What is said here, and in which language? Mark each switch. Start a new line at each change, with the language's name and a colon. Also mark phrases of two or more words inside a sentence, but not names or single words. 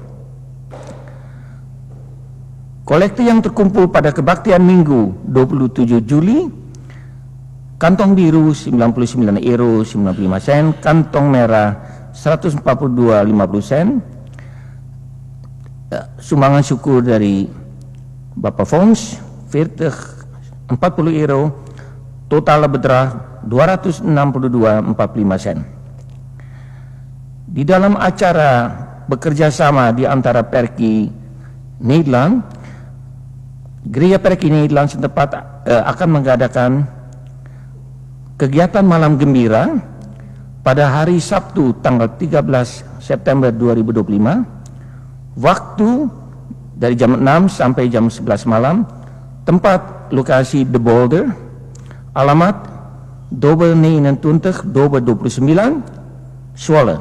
Indonesian: Kolektif yang terkumpul pada kebaktian Minggu 27 Juli, kantong biru 99 euro 95 sen, kantong merah 142,50 sen. Sumbangan syukur dari Bapak Fons 40 euro,
Dutch: total bedrag
Indonesian: 262,45 sen. Di dalam acara bekerja sama di antara Perki Nederland, Gereja Perki Nederland setempat akan mengadakan kegiatan malam gembira pada hari Sabtu tanggal 13 September 2025, waktu dari jam 6 sampai jam 11 malam, tempat lokasi The Boulder, alamat Dobel 29 Dobel 29 Zwolle.